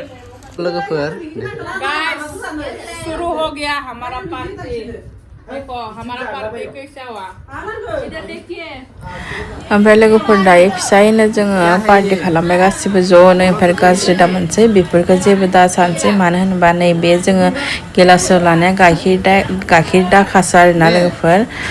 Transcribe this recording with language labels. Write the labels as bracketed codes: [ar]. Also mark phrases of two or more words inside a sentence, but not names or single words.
[brx] लोगोफोर [hi] गाइस शुरू हो गया हमारा पार्टी देखो हमारा पार्टी कैसा हुआ इधर देखिए [brx] ओमफ्राय लोगोफोर दायो फिसायैनो जोङो पार्टी खालामबाय गासिबो ज'नो ओमफ्राय गाज्रि दा मोनसै बेफोरखौ जेबो दा सानसै मानो होनोबा नैबे जोङो गिलासाव लानाया गाइखेर दाखासो आरोना लोगोफोर